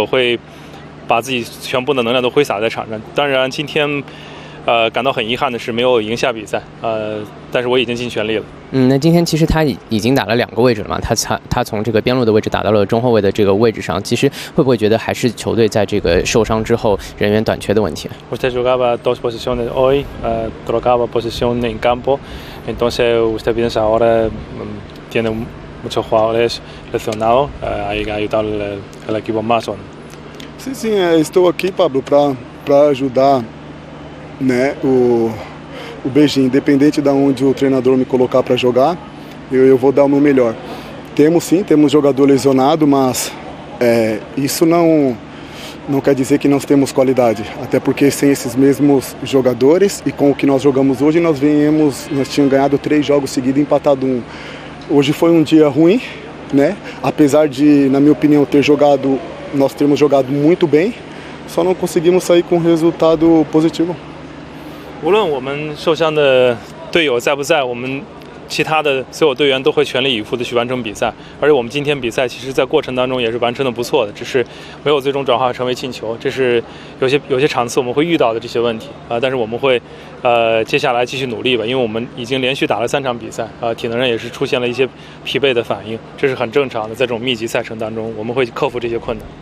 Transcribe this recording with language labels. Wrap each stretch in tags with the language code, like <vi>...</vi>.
<zh>会把自己全部的能量都挥洒在场上。当然今天感到很遗憾的是没有赢下比赛，但是我已经尽全力了。那今天其实他已经打了两个位置了嘛，他从这个边路的位置打到了中后卫的这个位置上，其实会不会觉得还是球队在这个受伤之后人员短缺的问题？</zh> <es>Usted jugaba dos posiciones hoy, trocaba posiciones en campo, entonces usted piensa ahora tiene muchos jugadores lesionados, hay que ayudar al equipo más o no? Sí, sí, estoy aquí, Pablo, para ayudar.</es> <pt>Né, o Beijing, independente de onde o treinador me colocar para jogar, eu vou dar o meu melhor. Temos sim, temos jogador lesionado, mas isso não quer dizer que nós temos qualidade. Até porque sem esses mesmos jogadores e com o que nós jogamos hoje, nós tínhamos ganhado 3 jogos seguidos e empatado 1. Hoje foi um dia ruim, né? Apesar de, na minha opinião, nós termos jogado muito bem, só não conseguimos sair com resultado positivo.</pt> <zh>无论我们受伤的队友在不在，我们其他的所有队员都会全力以赴地去完成比赛，而且我们今天比赛其实在过程当中也是完成的不错的，只是没有最终转化成为进球，这是有些场次我们会遇到的这些问题但是我们会接下来继续努力吧，因为我们已经连续打了3场比赛体能上也是出现了一些疲惫的反应，这是很正常的，在这种密集赛程当中我们会克服这些困难。</zh>